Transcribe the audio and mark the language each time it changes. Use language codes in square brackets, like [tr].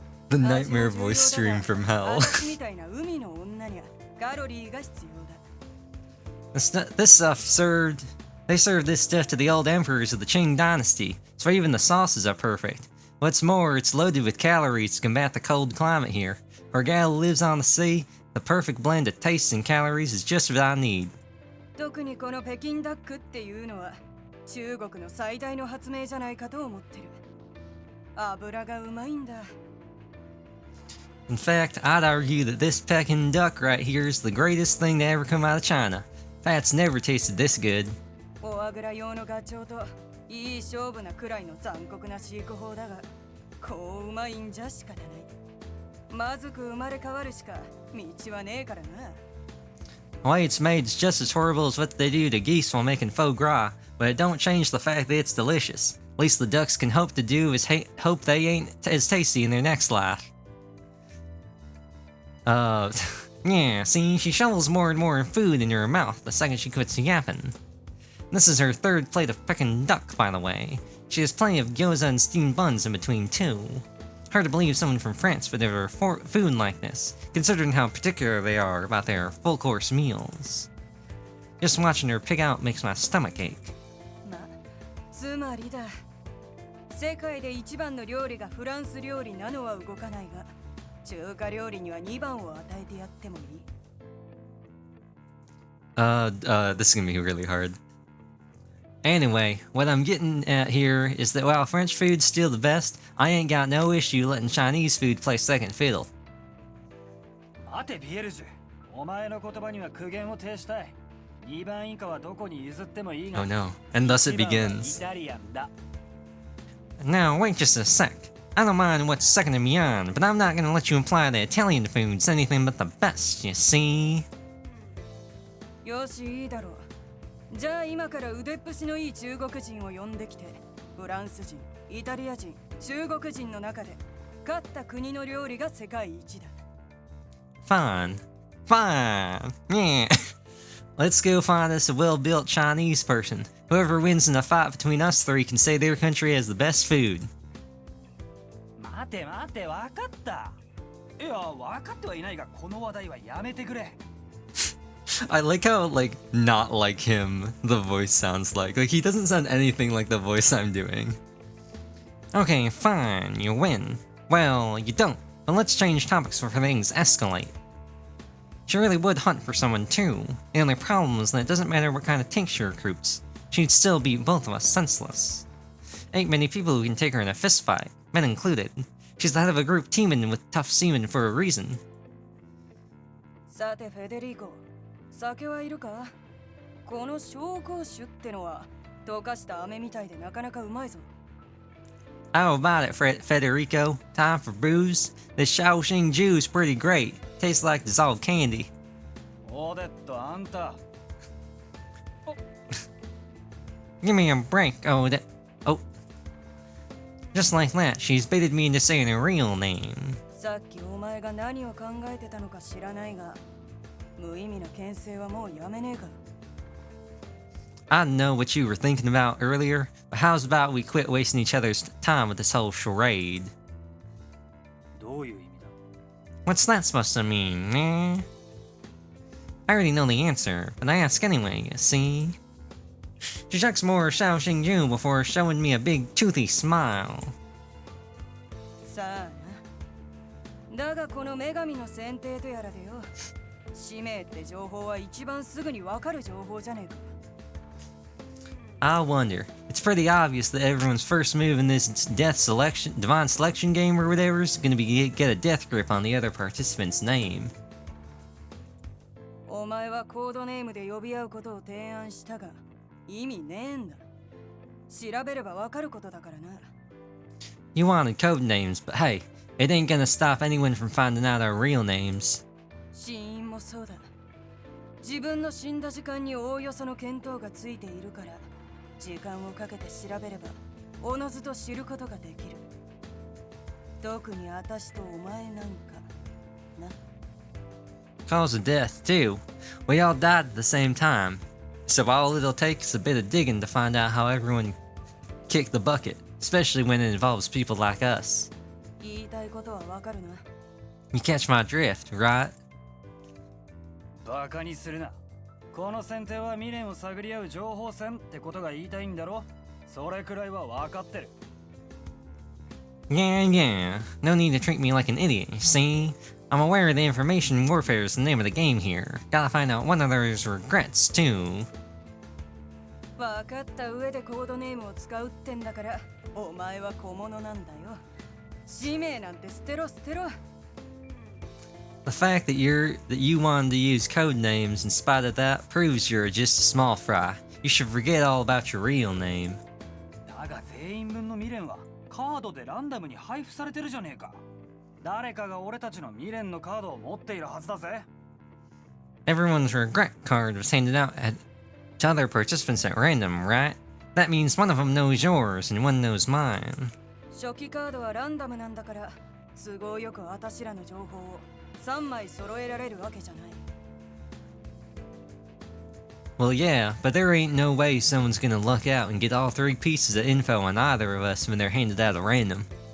[en] The nightmare voice stream from hell. [ja] 私みたいな海の女にはカロリーが必要だ。 [en] This stuff served. They served this stuff to the old emperors of the Qing dynasty, so even the sauces are perfect. What's more, it's loaded with calories to combat the cold climate here. For a gal who lives on the sea, the perfect blend of taste and calories is just what I need. [ja] 特にこの北京ダックっていうのは中国の最大の発明じゃないかと思ってる。油がうまいんだ。 [en] In fact, I'd argue that this Peking duck right here is the greatest thing to ever come out of China. Fat's never tasted this good. [ja] フォアグラ用のガチョウといい勝負なくらいの残酷な飼育法だが、こううまいんじゃ仕方ない。まずく生まれ変わるしか道はねえからな。 [en] The way it's made is just as horrible as what they do to geese while making foie gras, but it don't change the fact that it's delicious. At least the ducks can hope to do is hope they ain't as tasty in their next life. Yeah, see, she shovels more and more food into her mouth the second she quits yapping. This is her third plate of Peking duck, by the way. She has plenty of gyoza and steamed buns in between, too. Hard to believe someone from France would ever food like this, considering how particular they are about their full-course meals. Just watching her pig out makes my stomach ache. [ja] ま、つまりだ。世界で一番の料理がフランス料理なのは動かないが、中華料理には2番を与えてやってもいい。 [en] This is gonna be really hard. Anyway, what I'm getting at here is that while French food's still the best, I ain't got no issue letting Chinese food play second fiddle. [ja] 待てビエルジュ、お前の言葉には苦言を呈したい。 2番以下はどこに譲ってもいいが。 [en] Oh no, and thus it [ja] 1番は [en] begins. [ja] イタリアンだ。 [en] Now, wait just a sec. I don't mind what's second and beyond, but I'm not gonna let you imply that Italian food's anything but the best, you see? [ja] よし、いいだろう。じゃあ今から腕っぷしのいい中国人を呼んできて、フランス人、イタリア人、中国人の中で勝った国の料理が世界一だ。 [en] Fine. Fine. Yeah. Let's go find us a well-built Chinese person. Whoever wins in a fight between us three can say their country has the best food. [ja] 待て待て、わかった。いや、わかってはいないが、この話題はやめてくれ。 [en] I like how, like, not like him the voice sounds like. Like, he doesn't sound anything like the voice I'm doing. Okay, fine, you win. Well, you don't. But let's change topics before things escalate. She really would hunt for someone too. The only problem is that it doesn't matter what kind of tank she recruits. She'd still beat both of us senseless. Ain't many people who can take her in a fistfight, men included. She's the head of a group teeming with tough seamen for a reason. [ja] さて、フェデリコ、酒はいるか？この紹興酒ってのは溶かした飴みたいでなかなかうまいぞ。 [en] How about it, Federico? Time for booze? This Shaoxing Jew's pretty great. Tastes like dissolved candy. [ja] オーデット、あんた。 [en] Give me a break, oh. Just like that, she's baited me into saying her real name. [ja] さっきお前が何を考えてたのか知らないが、無意味な牽制はもうやめねえか。 [en] I don't know what you were thinking about earlier, but how's about we quit wasting each other's time with this whole charade? [ja] どういう意味だ？ [en] What's that supposed to mean, eh? I already know the answer, but I ask anyway, you see? She chucks more Shaoxing Ju before showing me a big toothy smile. [ja] さあな。だがこの女神の選定とやらでよ。使命って情報は一番すぐにわかる情報じゃねえか。 [en] I wonder. It's pretty obvious that everyone's first move in this divine selection game or whatever is gonna be get a death grip on the other participant's name. [ja] お前はコードネームで呼び合うことを提案したが、意味ねえんだ。調べればわかることだからな。 [en] You wanted code names, but hey, it ain't gonna stop anyone from finding out our real names. [ja] 死因もそうだ。自分の死んだ時間におおよその見当がついているから、時間をかけて調べればおのずと知ることができる。特に私とお前なんかな。 [en] Cause of death, too. We all died at the same time. So all it'll take is a bit of digging to find out how everyone kicked the bucket, especially when it involves people like us. [ja] 言いたいことはわかるな。 [en] You catch my drift, right? [ja] バカにするな。この戦艇は未練を探り合う情報戦ってことが言いたいんだろ。それくらいは分かってる。 [en] Yeah. No need to treat me like an idiot, you see? I'm aware the information warfare is the name of the game here. Gotta find out one of those regrets, too. [ja] 分かった上でコードネームを使うってんだから、お前は小物なんだよ。使命なんて捨てろ捨てろ。 [en] The fact that you wanted to use code names in spite of that proves you're just a small fry. You should forget all about your real name. [ja] だが全員分の未練はカードでランダムに配布されてるじゃねえか。誰かが俺たちの未練のカードを持っているはずだぜ。 [en] Everyone's regret card was handed out to other participants at random, right? That means one of them knows yours and one knows mine. [ja] 初期カードはランダムなんだから、都合よく私らの情報を3枚揃えられるわけじゃない。 [en] Well, yeah, but there ain't no way someone's gonna luck out and get all 3 pieces of info on either of us when they're handed out at random.